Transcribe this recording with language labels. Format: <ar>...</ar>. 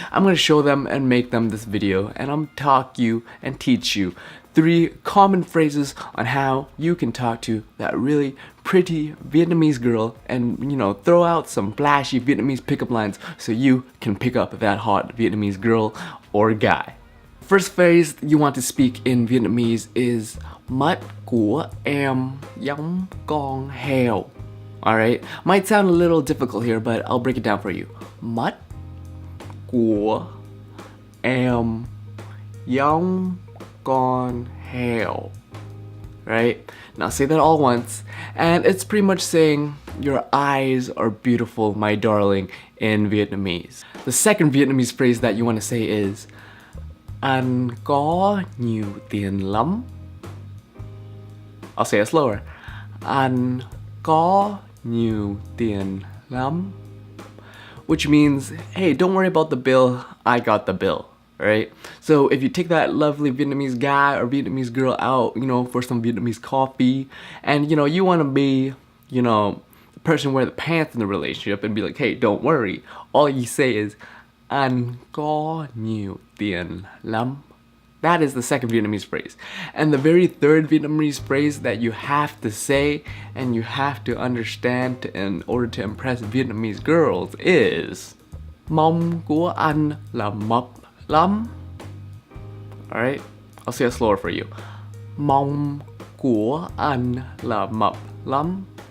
<en>I'm going to show them and make them this video, and I'm talk you and teach you 3 common phrases on how you can talk to that really pretty Vietnamese girl and, you know, throw out some flashy Vietnamese pickup lines so you can pick up that hot Vietnamese girl or guy. First phrase you want to speak in Vietnamese is</en> <vi>mắt của em giống con heo.</vi> <en>Alright? Might sound a little difficult here, but I'll break it down for you.</en> <vi>Mắt của em giống con heo.</vi> <en>Right? Now say that all once, and it's pretty much saying your eyes are beautiful, my darling, in Vietnamese. The second Vietnamese phrase that you want to say is</en> <vi>anh có nhiều tiền lắm.</vi> <en>I'll say it slower.</en> <vi>Anh có nhiều tiền lắm.</vi> <en>Which means, hey, don't worry about the bill, I got the bill. Right? So if you take that lovely Vietnamese guy or Vietnamese girl out, you know, for some Vietnamese coffee, and you know, you want to be, you know, the person wearing the pants in the relationship and be like, hey, don't worry. All you say is</en> <vi>anh có nhiều tiền lắm.</vi> <en>That is the second Vietnamese phrase. And the very third Vietnamese phrase that you have to say and you have to understand in order to impress Vietnamese girls is</en> <vi>mông của anh là mập lắm.</vi> <en>Alright, I'll say it slower for you.</en> <vi>Mông của anh là mập lắm.</vi>